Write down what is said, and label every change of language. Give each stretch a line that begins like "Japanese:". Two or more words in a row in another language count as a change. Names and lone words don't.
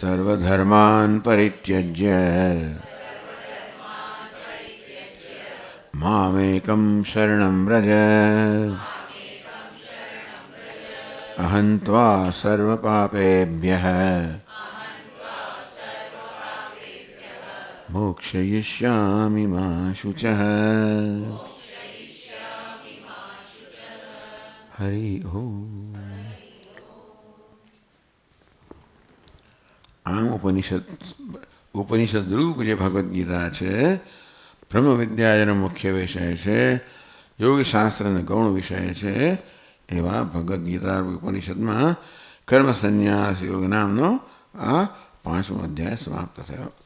Sanskrit: सर्वधर्मान् परित्यज्य मामेकं शरणं व्रज अहं त्वा सर्वपापेभ्यः मोक्षयिष्यामि मा शुचः। हरि ओम।
Gujarati: આમ ઉપનિષદ રૂપ જે ભગવદ્ ગીતા છે બ્રહ્મ વિદ્યા જેનો મુખ્ય વિષય છે, યોગશાસ્ત્રનો ગૌણ વિષય છે, એવા ભગવદ્ ગીતા ઉપનિષદમાં કર્મ સંન્યાસ યોગ નામનો આ 5મો અધ્યાય સમાપ્ત થયો.